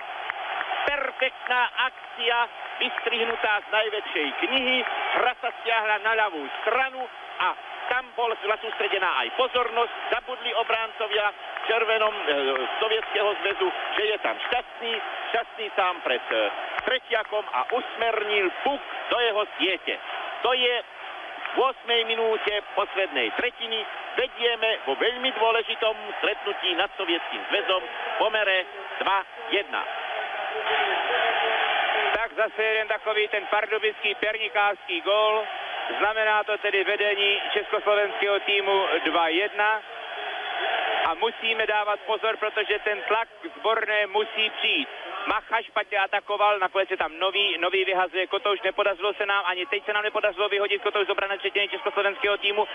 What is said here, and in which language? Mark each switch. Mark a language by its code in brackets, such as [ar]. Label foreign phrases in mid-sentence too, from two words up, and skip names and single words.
[sk] Perfektná akcia, vystrihnutá z najväčšej knihy, hra sa stiahla na ľavú stranu a tam bola sústredená aj pozornosť, zabudli obráncovia v červenom Sovietskeho zväzu, že je tam Šťastný sám pred Tretiakom a usmernil puk do jeho siete. To je v 8. minúte poslednej tretiny. Vedieme vo veľmi dôležitom stretnutí nad Sovietským zväzom v pomere 2-1. [cs] Tak zase jeden takový ten pardubický pernikářský gól. Znamená to tedy vedení československého týmu 2-1. A musíme dávat pozor, protože ten tlak zborné musí přijít. Macha špatně atakoval, nakonec je tam nový vyhazuje Kotouš, nepodařilo se nám, ani teď se nám nepodařilo vyhodit Kotouš z obrané třetiny československého týmu.